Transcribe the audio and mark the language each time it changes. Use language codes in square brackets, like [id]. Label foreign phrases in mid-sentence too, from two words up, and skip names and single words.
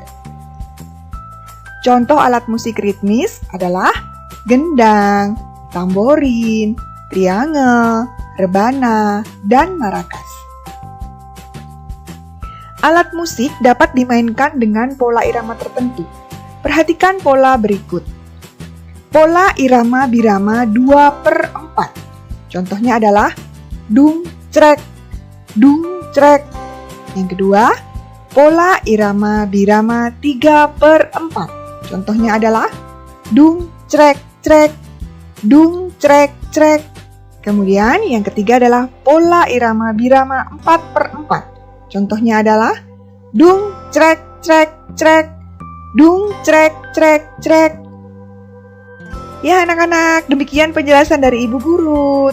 [id] Contoh alat musik ritmis adalah gendang, tamborin, triangel, rebana, dan maracas. Alat musik dapat dimainkan dengan pola irama tertentu. Perhatikan pola berikut. Pola irama birama 2/4. Contohnya adalah dung crek, dung crek. Yang kedua, pola irama birama 3/4. Contohnya adalah dung crek crek, dung crek crek. Kemudian yang ketiga adalah pola irama birama 4/4. Contohnya adalah dung crek crek crek, dung crek crek crek. Ya anak-anak, demikian penjelasan dari Ibu Guru.